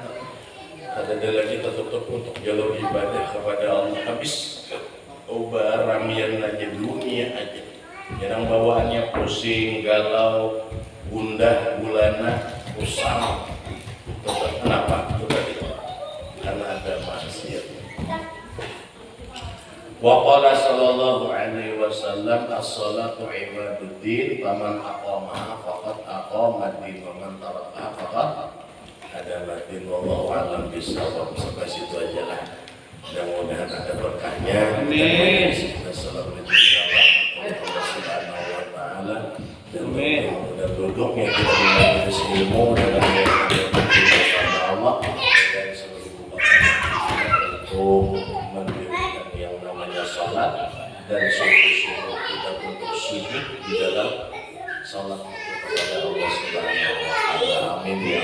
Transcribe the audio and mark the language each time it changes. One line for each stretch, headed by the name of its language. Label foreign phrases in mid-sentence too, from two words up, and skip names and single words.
Indonesian: Ada lagi tertutup untuk jalur ibadah kepada Allah, habis ramian aja dunia aja. Yang bawaannya pusing, galau, gundah, gulana, usang. Kenapa? Karena ada maksiat.
Arabic: وقال صلى الله عليه وسلم الصلاة عماد الدين فمن أقامها فقد أقام الدين ومن تركها فقد هدم الدين. والله أعلم بالصواب.
Indonesian: Sampai situ aja lah. Mudah-mudahan ada berkahnya.
Arabic: Amin. السلام عليكم ورحمة الله وبركاته.
Indonesian: Dan duduknya kita di majelis ilmu dalam bersama Allah dan seluruh untuk mendirikan yang namanya salat dan sungguh-sungguh kita untuk sujud di dalam salat kepada Allah
Arabic: سبحانه وتعالى.